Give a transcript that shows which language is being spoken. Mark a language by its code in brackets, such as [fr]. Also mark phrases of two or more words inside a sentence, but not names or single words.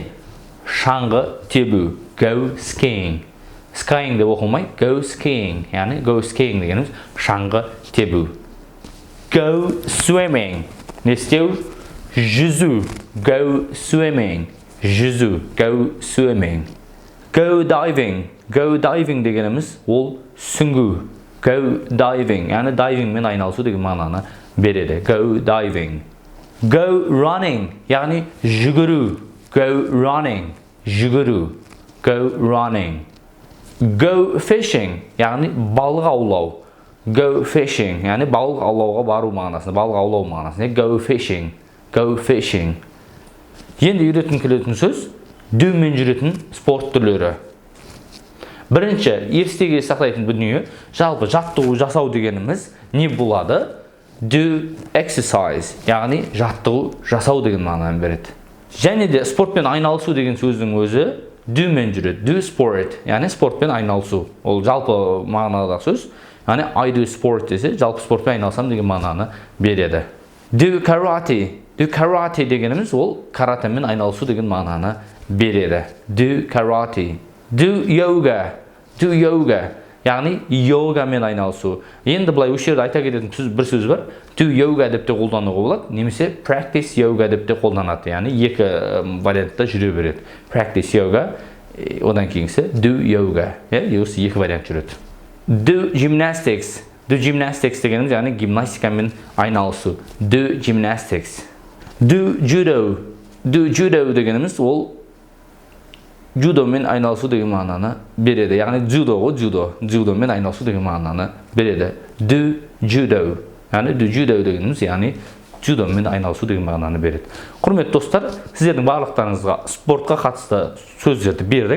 [kk] Шаңғы тебу. [en] Go skiing. [kk] Skiing деп оқылмай, [en] go skiing. [kk] Яғни [en] go skiing [kk] дегеніміз шаңғы тебу. [en] Go swimming. [kk] Не істеу? Жүзу. [en] Go swimming. Жүзу. Go swimming. Go diving. Go diving [kk] дегеніміз ол сүңгу. [en] Go diving. [kk] Яғни дайвингмен айналысу деген мағынаны береді. [en] Go diving. Go running. [kk] Яғни жүгіру. [en] Go running. Жүгіру. Go running. Go fishing. [kk] Яғни балық аулау. [en] Go fishing. [kk] Яғни балық аулауға бару мағынасында, балық аулау мағынасында. [en] Go fishing. Go fishing. [kk] Енді үйреткім келетін сөз do мен жүретін спорт түрлері. Бірінші, естеге сақтайтын дүние, жалпы жаттығу жасау дегеніміз не болады? [en] Do exercise, [kk] яғни жаттығу жасау деген мағынаны береді. Және де спортпен айналысу деген сөздің өзі do мен жүреді. [en] Do sport, [kk] яғни спортпен айналысу. Ол жалпы мағынадағы сөз. Яғни [en] I do sport [kk] десе, жалпы спортпен айналысам деген мағынаны береді. [en] Do karate. Do karate [kk] дегеніміз ол каратемен айналысу деген мағынаны береді. [en] Do karate. Do yoga. Do yoga. [kk] Яғни йогамен айналысу. Енді бұлай осы жерде айта кететін бір сөз бар. [en] Do yoga [kk] деп те қолдануға болады, немесе [en] practice yoga [kk] деп те қолданады. Яғни екі вариантта жүре береді. [en] Practice yoga, [kk] одан кейінгісі [en] do yoga. [kk] Осы екі вариант жүреді. [en] Do gymnastics. Do gymnastics [kk] дегеніміз яғни гимнастикамен айналысу. [en] Do gymnastics. Do judo. Do judo [kk] дегеніміз ол джудомен айналысу деген мағынаны береді. Яғни джудомен айналысу деген мағынаны береді. [en] Do judo. [kk] Яғни [en] do judo [kk] дегеніміз яғни джудомен айналысу деген мағынаны береді. Құрметті достар, сіздердің барлықтарыңызға спортқа қатысты сөздерді бердік.